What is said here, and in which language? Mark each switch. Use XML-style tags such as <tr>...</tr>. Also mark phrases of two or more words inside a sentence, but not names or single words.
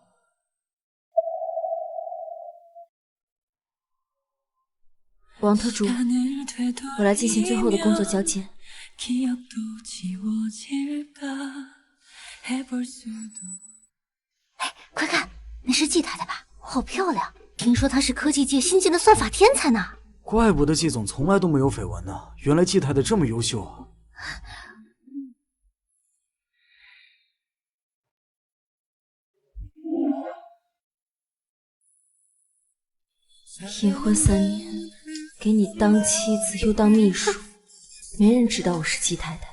<zh>王特助，我來進行最後的工作交接。哎，快看，那是季太太吧？好漂亮！聽說她是科技界新晉的算法天才呢。怪不得季總從來都沒有緋聞呢，原來季太太這麼優秀啊！結婚3年，給你當妻子又當秘書，沒人知道我是季太太。</zh>